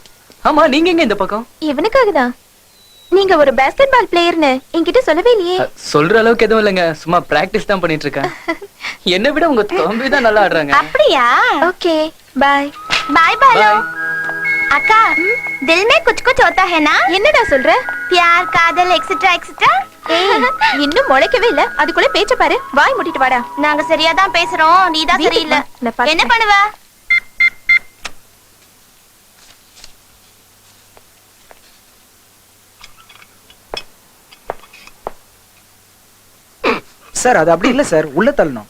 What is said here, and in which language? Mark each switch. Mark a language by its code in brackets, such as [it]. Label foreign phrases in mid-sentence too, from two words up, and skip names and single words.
[ta] ஆமா நீங்க எங்க இந்த பக்கம்? இவனுக்காக தான். நீங்க ஒரு பாஸ்கெட் பால் பிளேயர்னு என்கிட்ட சொல்லவே இல்லையே. சொல்ற அளவுக்கு எதுவும் இல்லைங்க, சும்மா பிராக்டிஸ் தான் பண்ணிட்டு இருக்கேன். என்னை விட உங்க தம்பி தான் நல்லா ஆடுறாங்க. அப்படியா? [en] okay bye. [ta] பை பாலு. அக்கா, [hi] दिल में कुछ कुछ होता है ना? [ta] என்னடா சொல்ற? प्यार காதல் [en] etcetera etcetera. [ta] இன்னும் முளைக்கவே இல்ல, அதுக்குள்ள பேச்ச பாரு. வாய் மூடிட்டு வாடா. நாங்க சரியா தான் பேசுறோம், நீ தான் சரியில்லை. என்ன பண்ணுவ? சார் அது அப்படி இல்ல சார், உள்ள தள்ளணும்.